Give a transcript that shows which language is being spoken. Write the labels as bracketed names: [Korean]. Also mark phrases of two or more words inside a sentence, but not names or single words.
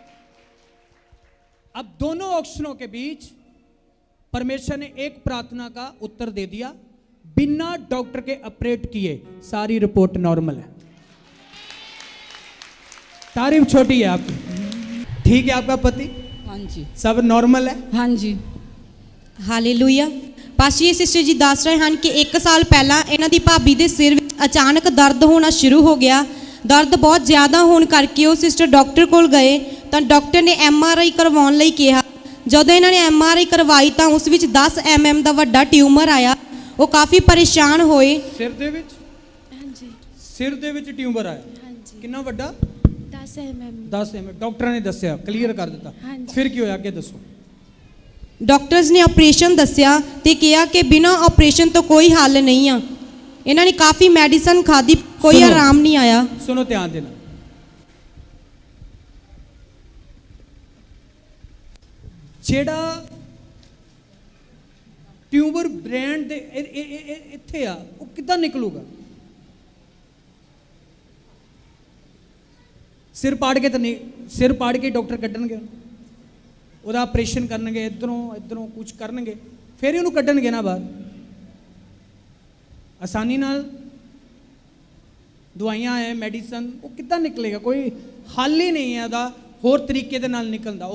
[Hindi] अब दोनों ऑप्शनों के बीच परमेश्वर ने एक प्रार्थना का उत्तर दे दिया। बिना डॉक्टर के ऑपरेट किए सारी रिपोर्ट नॉर्मल है। तारीफ छोटी है आपकी। ठीक है, आपका पति [Punjabi] ਹਾਂਜੀ [Hindi] सब नॉर्मल है। [Punjabi] ਹਾਂਜੀ ਹਾਲੇਲੂਇਆ। ਪਾਸਟਰ ਜੀ ਸਿਸਟਰ ਜੀ ਦੱਸ ਰਹੇ ਹਨ ਕਿ 1 ਸਾਲ ਪਹਿਲਾਂ ਇਹਨਾਂ ਦੀ ਭਾਬੀ ਦੇ ਸਿਰ ਵਿੱਚ ਅਚਾਨਕ ਦਰਦ ਹੋਣਾ ਸ਼ੁਰੂ ਹੋ ਗਿਆ। ਦਰਦ ਬਹੁਤ ਜ਼ਿਆਦਾ ਹੋਣ ਕਰਕੇ ਉਹ ਸਿਸਟਰ ਡਾਕਟਰ ਕੋਲ ਗਏ ਤਾਂ ਡਾਕਟਰ ਨੇ MRI ਕਰਵਾਉਣ ਲਈ ਕਿਹਾ। ਜਦੋਂ ਇਹਨਾਂ ਨੇ MRI ਕਰਵਾਈ ਤਾਂ ਉਸ ਵਿੱਚ 10 mm ਦਾ ਵੱਡਾ ਟਿਊਮਰ ਆਇਆ। ਉਹ ਕਾਫੀ ਪਰੇਸ਼ਾਨ ਹੋਏ। ਸਿਰ ਦੇ ਵਿੱਚ? ਹਾਂਜੀ ਸਿਰ ਦੇ ਵਿੱਚ ਟਿਊਮਰ ਆਇਆ। ਹਾਂਜੀ ਕਿੰਨਾ ਵੱਡਾ? 10 mm 10 mm। ਡਾਕਟਰਾਂ ਨੇ ਦੱਸਿਆ, ਕਲੀਅਰ ਕਰ ਦਿੱਤਾ। ਹਾਂਜੀ। ਫਿਰ ਕੀ ਹੋਇਆ, ਅੱਗੇ ਦੱਸੋ। ਡਾਕਟਰਸ ਨੇ ਆਪਰੇਸ਼ਨ ਦੱਸਿਆ ਤੇ ਕਿਹਾ ਕਿ ਬਿਨਾਂ ਆਪਰੇਸ਼ਨ ਤੋਂ ਕੋਈ ਹੱਲ ਨਹੀਂ ਆ। ਇਹਨਾਂ ਨੇ ਕਾਫੀ ਮੈਡੀਸਨ ਖਾਧੀ, ਕੋਈ ਸੁਣੋ। ਆਰਾਮ ਨਹੀਂ ਆਇਆ। [Hindi] सुनो, ध्यान देना। [Punjabi] ਜਿਹੜਾ ਟਿਊਬਰ ਬ੍ਰੇਨ ਦੇ ਇੱਥੇ ਆ, ਉਹ ਕਿੱਦਾਂ ਨਿਕਲੂਗਾ? ਸਿਰ ਪਾੜ ਕੇ ਤਾਂ ਨਹੀਂ, ਸਿਰ ਪਾੜ ਕੇ ਡਾਕਟਰ ਕੱਢਣਗੇ, ਉਹਦਾ ਆਪਰੇਸ਼ਨ ਕਰਨਗੇ, ਇਧਰੋਂ ਕੁਝ ਕਰਨਗੇ, ਫਿਰ ਉਹਨੂੰ ਕੱਢਣਗੇ ਨਾ ਬਾਹਰ। ਆਸਾਨੀ ਨਾਲ ਦਵਾਈਆਂ ਹੈ, ਮੈਡੀਸਨ, ਉਹ ਕਿੱਦਾਂ ਨਿਕਲੇਗਾ? ਕੋਈ ਹੱਲ ਹੀ ਨਹੀਂ ਹੈ ਉਹਦਾ ਹੋਰ ਤਰੀਕੇ ਦੇ ਨਾਲ ਨਿਕਲਣ ਦਾ।